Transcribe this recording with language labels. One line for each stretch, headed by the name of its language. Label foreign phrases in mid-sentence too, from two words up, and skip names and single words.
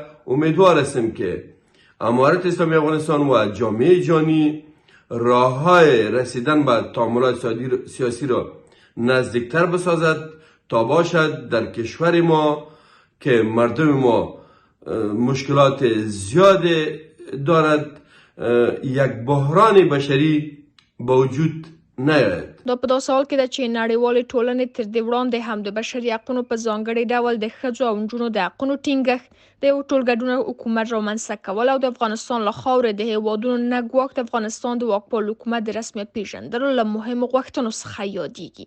Persian: امیدوار هستیم که امارت اسلامی افغانستان و جامعه جهانی راه‌های رسیدن به تعاملات سیاسی را نزدیکتر بسازد تا باشد در کشور ما که مردم ما مشکلات زیاد دارد یک بحران بشری به وجود نیاید.
Pashto: دا په داسې حال کې ده چې نړیوالې ټولنې تر دې وړاندې هم د بشري حقونو په ځانګړي ډول د ښځو او نجونو د حقونو ټینګښت، د یو ټولګډون حکومت رامنځته کول او د افغانستان له خاورې د هیوادونو نه ګواښ د افغانستان د واکپال حکومت د رسمیت پیژندلو له مهمو غوښتنو څخه یادېږي.